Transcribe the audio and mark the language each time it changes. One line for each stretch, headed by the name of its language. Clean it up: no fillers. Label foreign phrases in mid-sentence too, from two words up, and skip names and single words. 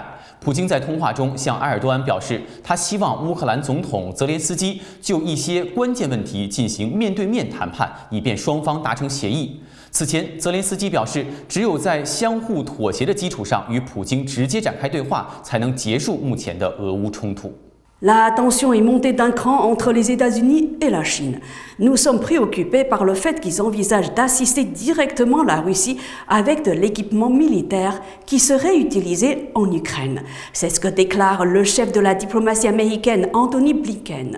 Chinese: 普京在通话中向埃尔多安表示，他希望乌克兰总统泽连斯基就一些关键问题进行面对面谈判，以便双方达成协议。此前，泽连斯基表示，只有在相互妥协的基础上与普京直接展开对话，才能结束目前的俄乌冲突。
French: La tension est montée d'un cran entre les États-Unis et la Chine. Nous sommes préoccupés par le fait qu'ils envisagent d'assister directement la Russie avec de l'équipement militaire qui serait utilisé en Ukraine. C'est ce que déclare le chef de la diplomatie américaine, Anthony Blinken.